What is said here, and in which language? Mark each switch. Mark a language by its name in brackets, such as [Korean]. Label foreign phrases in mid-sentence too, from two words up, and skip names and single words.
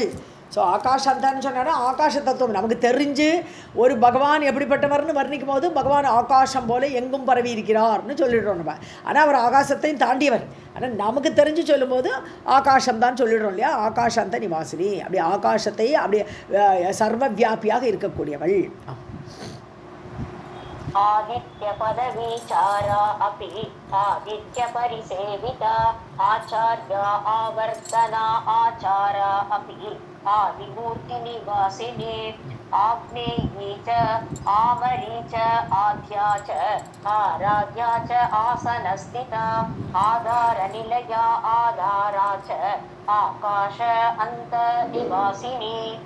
[Tamil] ஸோ ஆகாஷந்தான்னு சொன்னா ஆகாஷ தத்துவம் நமக்கு தெரிஞ்சு ஒரு பகவான் எப்படிப்பட்டவர்னு வர்ணிக்கும் போது பகவான் ஆகாசம் போல எங்கும் பரவி இருக்கிறார்னு சொல்லிடுறோம் நம்ம. ஆனால் அவர் ஆகாசத்தையும் தாண்டியவர். ஆனால் நமக்கு தெரிஞ்சு சொல்லும்போது ஆகாசம்தான் சொல்லிடுறோம் இல்லையா. [Sanskrit] आकाशान्त निवासिनी, [Tamil] அப்படி ஆகாசத்தை அப்படி சர்வ வியாபியாக இருக்கக்கூடியவள். [Sanskrit] आदित्य पदवीचारा अपि आदित्य परिसेविता आचार्या आवर्तना आचारा अपि आदिमूर्ति निवासिने आग्नेयी च आमरी च आद्या च आराध्या च आसनस्थिता आधारनिलया आधारा च आकाश अन्तर्निवासिनी